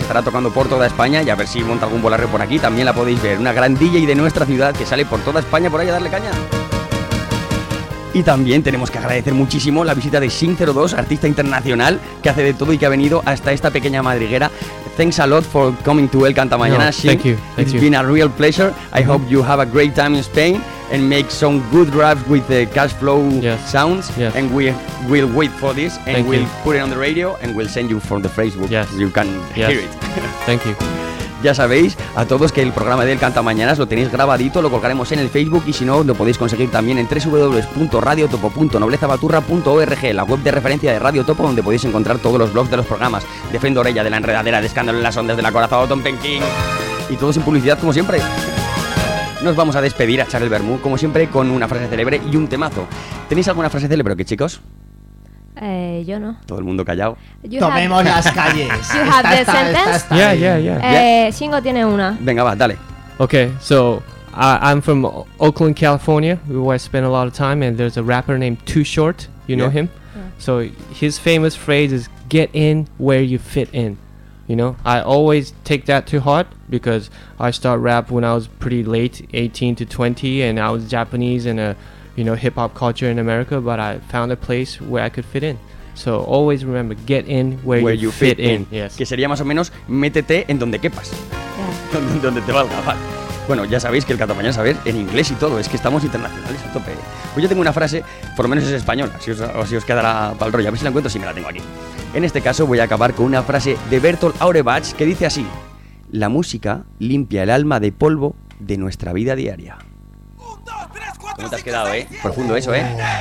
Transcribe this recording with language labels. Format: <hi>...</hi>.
<es>Estará tocando por toda España y a ver si monta algún bolarreo por aquí. También la podéis ver. Una gran DJ de nuestra ciudad que sale por toda España por ahí a darle caña. Y también tenemos que agradecer muchísimo la visita de Sync02, artista internacional, que hace de todo y que ha venido hasta esta pequeña madriguera.</es> <en>Thanks a lot for coming to El Cantamañana, Sync. Thank you. Thank It's you. Been a real pleasure. I hope you have a great time in Spain and make some good drives with the cash flow sounds. Yes. And we will wait for this and we'll put it on the radio and we'll send you from the Facebook. Yes. You can hear it. Thank you.</en> <es>Ya sabéis, a todos, que el programa del Cantamañanas lo tenéis grabadito, lo colgaremos en el Facebook y si no, lo podéis conseguir también en www.radiotopo.noblezabaturra.org, la web de referencia de Radio Topo, donde podéis encontrar todos los blogs de los programas de Fendo Orella, de La Enredadera, de Escándalo en las Ondas, de La Corazón, Tom Penkin, y todo sin publicidad, como siempre. Nos vamos a despedir, a echar el vermú, como siempre, con una frase célebre y un temazo. ¿Tenéis alguna frase célebre o qué, chicos? Yo no. Todo el mundo callado. Tomemos las calles.</es> <en>You have the sentence. Yeah.</en> <es>Shingo tiene una. Venga, va, dale.</es> <en>Okay, so I'm from Oakland, California, where I spend a lot of time, and there's a rapper named Too Short. You know him? Yeah. So his famous phrase is, get in where you fit in. You know, I always take that to heart because I start rap when I was pretty late, 18 to 20, and I was Japanese in a, you know, hip-hop culture in America, but I found a place where I could fit in. So always remember, get in where you fit in. Yes.</en> <es>Que sería más o menos, métete en donde quepas. Donde te valga, vale. Bueno, ya sabéis que el catamañán sabéis en inglés y todo, es que estamos internacionales a tope. Pues yo tengo una frase, por lo menos es española, si os quedará para el rollo, a ver si la encuentro, si me la tengo aquí. En este caso voy a acabar con una frase de Bertolt Auerbach que dice así: la música limpia el alma de polvo de nuestra vida diaria. ¿Cómo te has quedado, eh? Profundo eso, eh.</es>